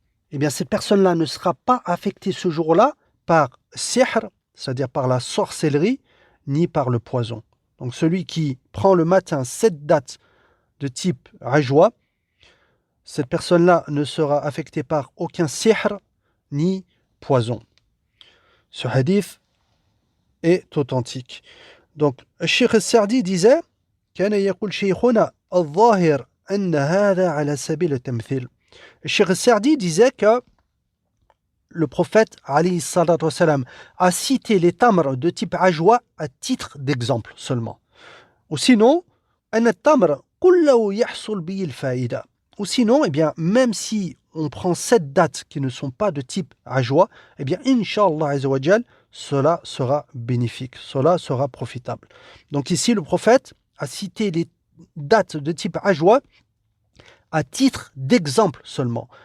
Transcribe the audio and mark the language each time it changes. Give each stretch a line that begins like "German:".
French: Eh bien, cette personne-là ne sera pas affectée ce jour-là par sihr, c'est-à-dire par la sorcellerie, ni par le poison. Donc, celui qui prend le matin 7 dates de type ajwa, cette personne-là ne sera affectée par aucun sihr ni poison. Ce hadith est authentique. Donc, Cheikh al-Sa'di disait
Arabic: كان يقول شيخنا الظاهر أن هذا على سبيل التمثيل.
French: Cheikh al-Sa'di disait que le prophète alayhi salatu wassalam, a cité les tamrs de type ajwa à titre d'exemple seulement. Ou sinon,
Arabic: أن التمر كله يحصل به الفائدة.
French: Ou sinon, eh bien, même si on prend 7 dates qui ne sont pas de type ajwa, eh bien, Inch'Allah Azzawajal, cela sera bénéfique, cela sera profitable. Donc ici, le prophète a cité les dates de type ajwa à titre d'exemple seulement.